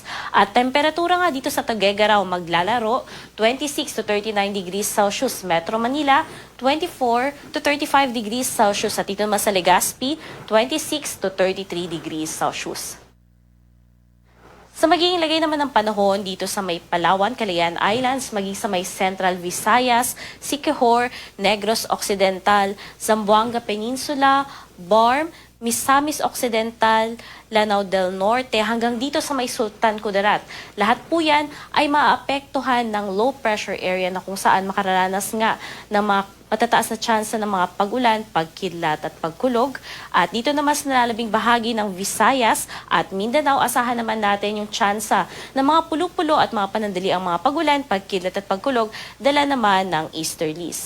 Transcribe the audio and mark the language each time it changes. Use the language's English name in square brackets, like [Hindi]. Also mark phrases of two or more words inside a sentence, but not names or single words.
[Filipino] At temperatura nga dito sa Tuguegarao maglalaro [English] 26 to 39 degrees Celsius, [Filipino] Metro Manila [English] 24 to 35 degrees Celsius [Filipino] at dito naman sa Legazpi [English] 26 to 33 degrees Celsius. [Filipino] Sa magiging lagay naman ng panahon dito sa may Palawan, Calayan Islands, maging sa may Central Visayas, Siquijor, Negros Occidental, Zamboanga Peninsula, Barm, Misamis Occidental, Lanao del Norte, hanggang dito sa may Sultan Kudarat. Lahat po yan ay maapektuhan ng [English] low pressure area [Filipino] na kung saan makararanas nga ng mga Matataas na tsansa ng mga pag-ulan, pagkidlat at pagkulog. At dito naman sa nalalabing bahagi ng Visayas at Mindanao, asahan naman natin yung tsansa ng mga pulo-pulo at mga panandali ang mga pag-ulan, pagkidlat at pagkulog, dala naman ng easterlies.